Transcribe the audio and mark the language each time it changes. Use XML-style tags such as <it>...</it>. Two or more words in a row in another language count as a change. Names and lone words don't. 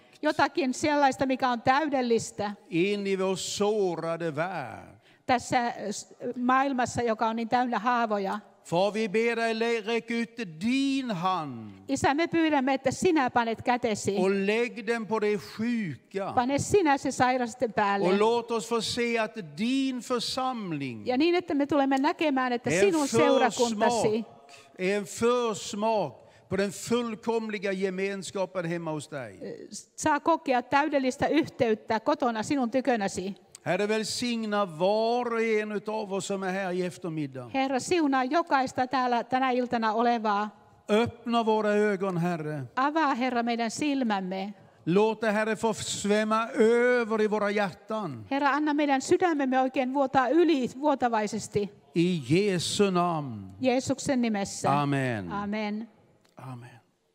<fi>jotakin sellaista, mikä on täydellistä</fi> <sv>in i vår sårade värld.</sv> <fi>tässä maailmassa, joka on niin täynnä haavoja.</fi> <sv>Far, vi ber dig, räck ut din hand</sv> <fi>Isä, me pyydämme, että sinä panet kätesi.</fi> <sv>och lägg den på de sjuka.</sv> <fi>Pane sinä se sairasten päälle.</fi> <sv>Och låt oss få se att din församling</sv> <fi>Ja niin, että me tulemme näkemään, että</fi> <sv>är</sv> <fi>sinun seurakuntasi</fi> <sv>en försmak på den fullkomliga gemenskapen hemma hos dig.</sv> <fi>saa kokea täydellistä yhteyttä kotona sinun tykönäsi.</fi> <sv>Herre, välsigna var och en av oss som är här i eftermiddag.</sv> <fi>Herra, siunaa jokaista täällä tänä iltana olevaa.</fi> <sv>Öppna våra ögon, Herre.</sv> <fi>Avaa, Herra, meidän silmämme.</fi> <sv>Låt det, Herre, få svämma över i våra hjärtan.</sv> <fi>Herra, anna meidän sydämemme oikein vuotaa yli vuotavaisesti.</fi> <sv>I Jesu namn.</sv> <fi>Jeesuksen nimessä. Amen. Amen. Amen.</fi>